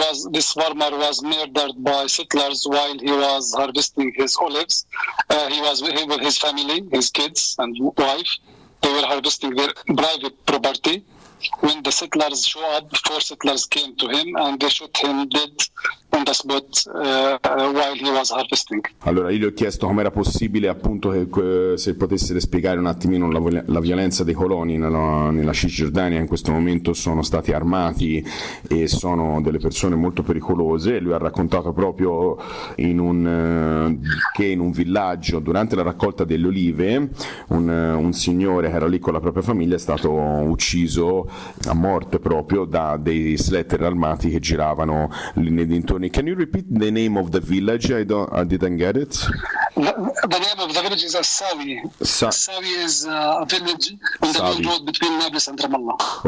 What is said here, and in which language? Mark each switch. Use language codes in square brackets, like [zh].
[en] this farmer was murdered by settlers while he was harvesting his olives. He was with his family, his kids and wife. They were harvesting their private property. When the settlers show up, four settlers came to him and they shot him dead on the spot while he was harvesting. [it] Allora io gli ho chiesto com'era possibile, appunto, che se potesse spiegare un attimino la violenza dei coloni nella Cisgiordania. In questo momento sono stati armati e sono delle persone molto pericolose. Lui ha raccontato proprio in un villaggio, durante la raccolta delle olive, un signore che era lì con la propria famiglia è stato ucciso a morte proprio da dei sledder armati che giravano lì nei dintorni. [en] Can you repeat the name of the village? I didn't get it. The name of the village is Assawi. Assawi is a village on the main road between Nablus and Ramallah.